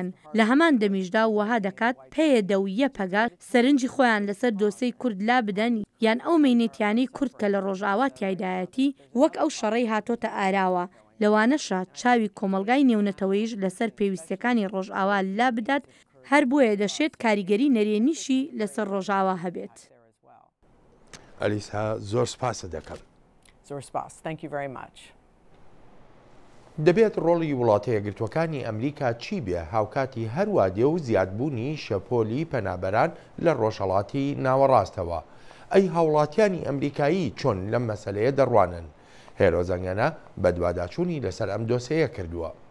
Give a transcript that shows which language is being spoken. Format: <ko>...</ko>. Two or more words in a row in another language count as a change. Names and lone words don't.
<ckb>لە هەمان دەمیشدا وەها دەکات پێیەدە و یەپەگە سەرنجی خۆیان لەسەر دۆسەی کورد لا بدەن یان ئەو مەینێتیانەی کورد کە لە ڕۆژئاوا تایدایەتی وەک ئەو شەڕەی هاتۆتە ئاراوە. لەوانەشە چاوی کۆمەلگای نێونەتەوەیش لەسەر پێویستەکانی ڕۆژئاوا لا بدات. هەر بۆیە دەشێت کاریگەری نەرێنیشی لەسەر ڕۆژئاوا هەبێت. ئەلیسا زۆر سپاسە دەکەم. زۆر سپاس.</ckb> <en>Thank you very much.</en> <ckb>دەبێت ڕۆڵی وڵاتە یەکگرتوەکانی ئەمریکا چی بێ هاوکاتی هەروادێ و زیادبوونی شەپۆلی پەنابەران لە ڕۆژهەڵاتی ناوەڕاستەوە. ئەی هاوڵاتیانی ئەمریکایی چۆن لەم مەسەلەیە دەڕوانن؟ هێرۆزەنگەنە بە دوواداچوونی لەسەر ئەم دۆسەیە کردووە.</ckb>